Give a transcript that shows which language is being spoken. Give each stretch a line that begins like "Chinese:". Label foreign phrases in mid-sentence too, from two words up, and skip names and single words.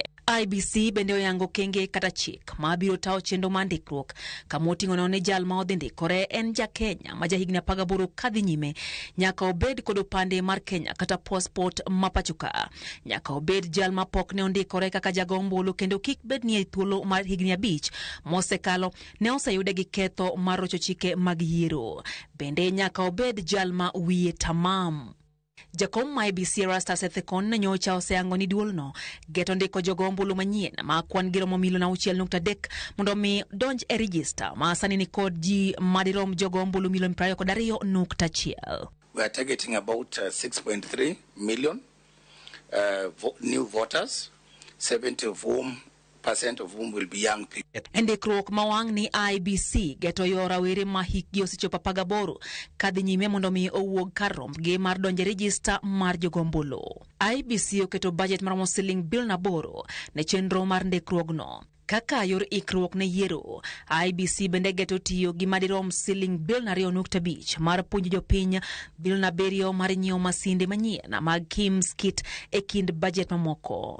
Luo (Kenya and Tanzania): IEBC bende oyango kenge kata chik ma biro tawo chenro mar ndikruok kama oting'o ne jal ma odhi ndikore en ja Kenya ma jahigni 18 kadhi nyime nyaka obed kod opande mar Kenya kata passport ma pachoka, nyaka obed jal ma pok ne ondikore kaka jago ombulu kendo kik bed ni e thuolo mar higni 5 mosekalo ne oseyude gi ketho mar rocho chike mag yiero, bende nyaka obed jal ma wiye tamam. Jakom ma IEBC Erastus Ethekon nyocha oseyango ni duol no geto ndiko jogo ombulu manyien ma kwan gi romo 6.3 mondo mi donj e register ma sani ni kod ji madirom jogo ombulu 22.1.
English: We are targeting about 6.3 million new voters, 70% of whom will be young people.
Luo (Kenya and Tanzania): Ndikruok mawang' ni IEBC geto yo rawere ma hikgi osechopo 18 kadhi nyime mondo mi owuog kar rombgi mar donje register mar jogo ombulu. IEBC oketo budget mar siling bilion 8 ne chenro mar ndikruok no. Kaka yor ikruok ne yiero, IEBC bende geto tiyo gi madirom siling bilion 2.5 mar puonjo jopiny, bilion 7 mar nyiewo masinde manyien mag KIMS kit e kind budget mamoko.